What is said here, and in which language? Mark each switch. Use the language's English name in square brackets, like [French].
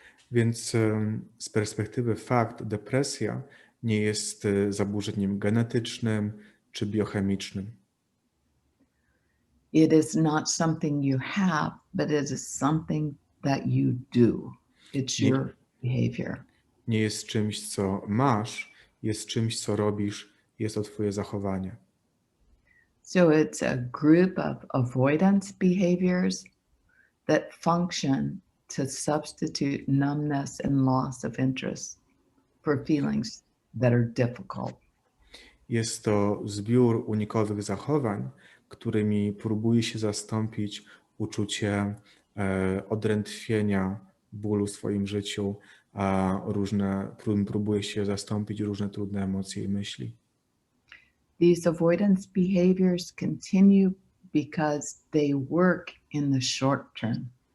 [Polish] Więc z perspektywy fakt, depresja nie jest zaburzeniem genetycznym czy biochemicznym. [English] It is not something you have, but it is something that you do. It's your behavior. [Polish] Nie jest czymś, co masz, jest czymś, co robisz, jest to twoje zachowanie. [English] So it's a group of avoidance behaviors that function to substitute numbness and loss of interest for feelings that are difficult. [Polish] Jest to zbiór unikowych zachowań, którymi próbuje się zastąpić uczucie odrętwienia, bólu w swoim życiu, a próbuje się zastąpić różne trudne emocje i myśli. [English] These avoidance behaviors continue because they work in the short term.